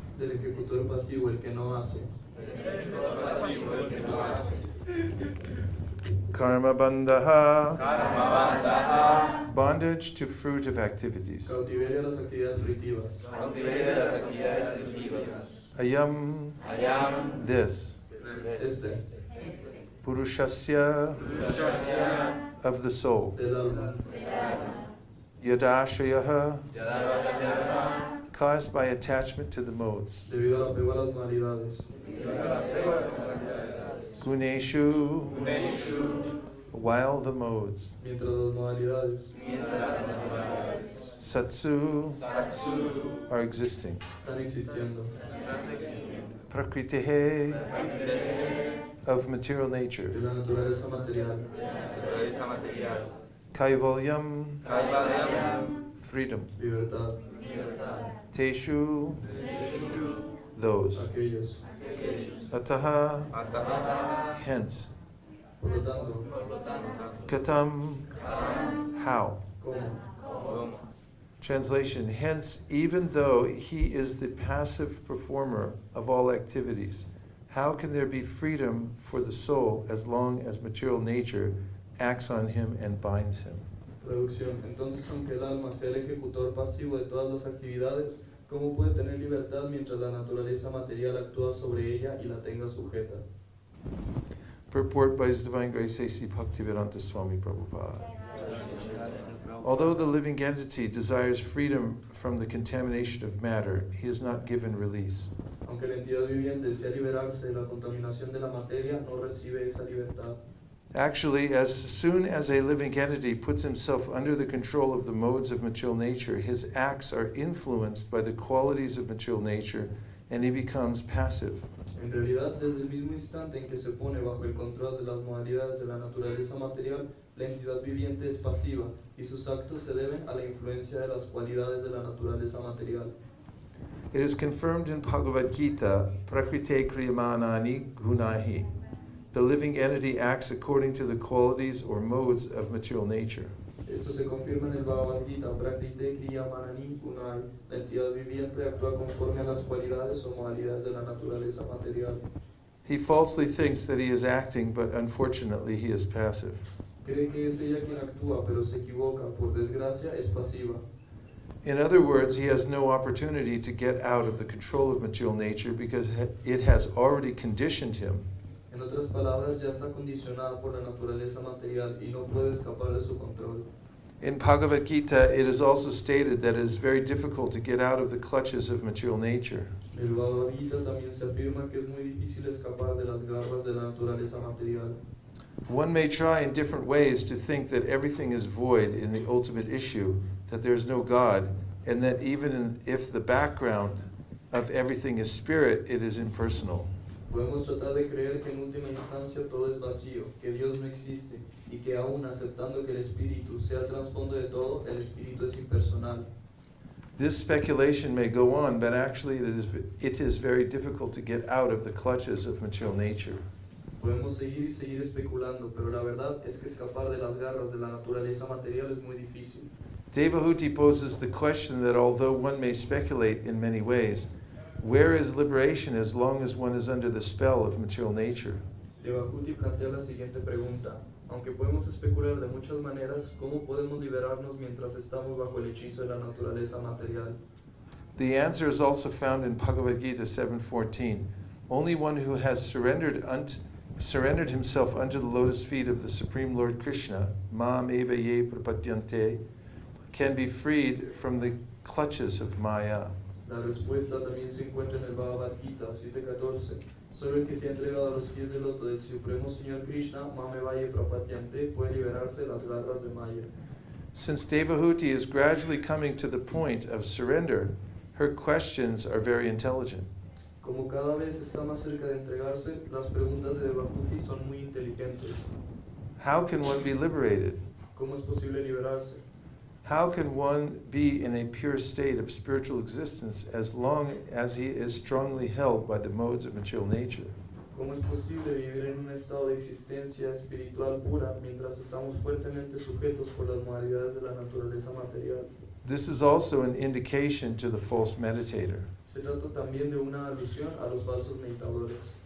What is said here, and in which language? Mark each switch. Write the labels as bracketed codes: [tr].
[es] Del ejecutor pasivo, el que no hace. [en] Karma bandhaha, bondage to fruitive activities. [es] Cautiverio a las actividades fruitivas. [en] Ayam, this. [es] Este, [en] Purushasya, of the soul. [es] del alma. [en] Yadashayaha, caused by attachment to the modes. [es] Debido al apego a las modalidades. [en] Guneshu, while the modes. [es] Mientras las modalidades [en] Satsu are existing. [es] están existiendo. [en] Prakritehe, of material [es] De [en] nature. [es] la naturaleza material. [en] Kaivalyam, freedom. [es] Libertad. [en] Teshu, those. [es] Aquellos. [en] Ataha, hence. [es] Por lo tanto, [en] Katam, how. [es] ¿cómo? [en] Translation, hence, even though he is the passive performer of all activities, how can there be freedom for the soul as long as material nature acts on him and binds him? [es] Traducción. Entonces, aunque el alma sea el ejecutor pasivo de todas las actividades, ¿cómo puede tener libertad mientras la naturaleza material actúa sobre ella y la tenga sujeta? [en] Purport by His Divine Grace A.C. Bhaktivedanta Swami Prabhupada. Although the living entity desires freedom from the contamination of matter, he is not given release. [es] Aunque la entidad viviente desea liberarse de la contaminación de la materia, no recibe esa libertad. [en] Actually, as soon as a living entity puts himself under the control of the modes of material nature, his acts are influenced by the qualities of material nature, and he becomes passive. [es] En realidad, desde el mismo instante en que se pone bajo el control de las modalidades de la naturaleza material, la entidad viviente es pasiva y sus actos se deben a la influencia de las cualidades de la naturaleza material. [en] It is confirmed in Bhagavad Gita, [sa] Prakrite Kriyamanani Gunahi. [en] The living entity acts according to the qualities or modes of material nature. [es] Esto se confirma en el Bhagavad Gita, [sa] Prakrite Kriya Manani Gunai. [es] La entidad viviente actúa conforme a las cualidades o modalidades de la naturaleza material. [en] He falsely thinks that he is acting, but unfortunately he is passive. [es] Cree que es ella quien actúa, pero se equivoca. Por desgracia, es pasiva. [en] In other words, he has no opportunity to get out of the control of material nature because it has already conditioned him. [es] En otras palabras, ya está condicionada por la naturaleza material y no puede escapar de su control. [en] In Bhagavad Gita, it is also stated that it is very difficult to get out of the clutches of material nature. [es] En el Bhagavad Gita también se afirma que es muy difícil escapar de las garras de la naturaleza material. [en] One may try in different ways to think that everything is void in the ultimate issue, that there is no God, and that even if the background of everything is spirit, it is impersonal. [es] Podemos tratar de creer que en última instancia todo es vacío, que Dios no existe, y que aún aceptando que el espíritu sea el trasfondo de todo, el espíritu es impersonal. [en] This speculation may go on, but actually it is very difficult to get out of the clutches of material nature. [es] Podemos seguir y seguir especulando, pero la verdad es que escapar de las garras de la naturaleza material es muy difícil. [en] Devahuti poses the question that although one may speculate in many ways, where is liberation as long as one is under the spell of material nature? [es] Devahuti plantea la siguiente pregunta. Aunque podemos especular de muchas maneras, ¿cómo podemos liberarnos mientras estamos bajo el hechizo de la naturaleza material? [en] The answer is also found in Bhagavad Gita 7:14. Only one who has surrendered himself unto the lotus feet of the Supreme Lord Krishna, [sa] Mam eva ye prapadyante, [en] can be freed from the clutches of Maya. [es] La respuesta también se encuentra en el Bhagavad Gita 7.14. Solo el que se ha entregado a los pies del loto del Supremo Señor Krishna, [sa] Mame Vaye Prapadyante, [es] puede liberarse de las garras de Maya. [en] Since Devahuti is gradually coming to the point of surrender, her questions are very intelligent. [es] Como cada vez está más cerca de entregarse, las preguntas de Devahuti son muy inteligentes. [en] How can one be liberated? [es] ¿Cómo es posible liberarse? [en] How can one be in a pure state of spiritual existence as long as he is strongly held by the modes of material nature? [es] ¿Cómo es posible vivir en un estado de existencia espiritual pura mientras estamos fuertemente sujetos por las modalidades de la naturaleza material? [en] This is also an indication to the false meditator. [es] Se trata también de una alusión a los falsos meditadores.